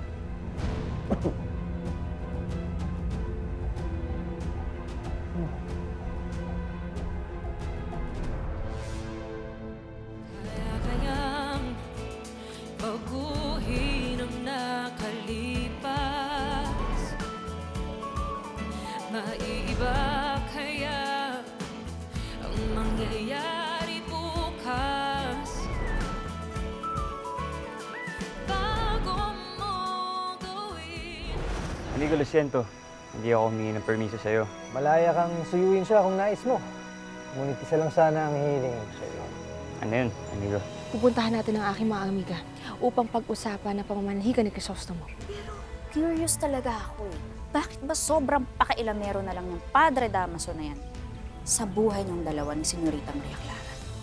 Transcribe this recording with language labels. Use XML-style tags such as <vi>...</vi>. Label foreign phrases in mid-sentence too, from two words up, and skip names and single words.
<tl>Baguhin ang nakalipas. Maiiba kaya ang mangyayari bukas bago mo gawin.</tl> <es>Amigo, lo siento.</es> <tl>Hindi ako humingi ng permiso sa'yo. Malaya kang suyuin siya kung nais mo. Ngunit isa lang sana ang hihilingin ko sa'yo. Ano yun, amigo? Pupuntahan natin ang aking mga amiga upang pag-usapan ang pamamanhigan ni Crisostomo. Curious talaga ako eh. Bakit ba sobrang pakailamero na lang yung Padre Damaso na yan sa buhay ng dalawa ni Senyorita Maria Clara?</tl>